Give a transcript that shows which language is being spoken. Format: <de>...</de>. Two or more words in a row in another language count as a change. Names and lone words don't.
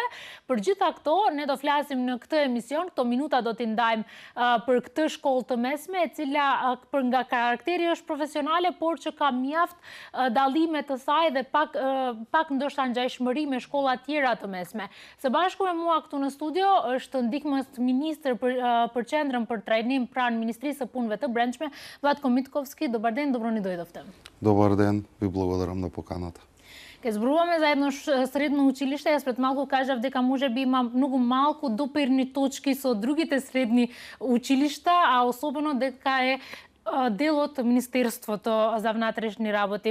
<sq>Për gjitha këto ne do flasim në këtë emision, këto minuta do t'i ndajmë për këtë shkollë të mesme, e cila për nga karakteri është profesionale, por që ka mjaft dallime të saj dhe pak ndoshta ngjashmëri me shkolla tjera të mesme. Së bashku me mua këtu në studio është ndihmës ministër për qendrën për trajnim pranë Ministrisë së Punëve të Brendshme, Vlatko Mitkovski.</sq> <mk>Dobar ден, добро ни дојдовте. Добар ден, ви благодарам на поканата. Ке зборуваме за едно средно училиште, јас пред малку кажав дека може би има многу малку допирни точки со другите средни училишта, а особено дека е дел од Министерството за внатрешни работи.</mk>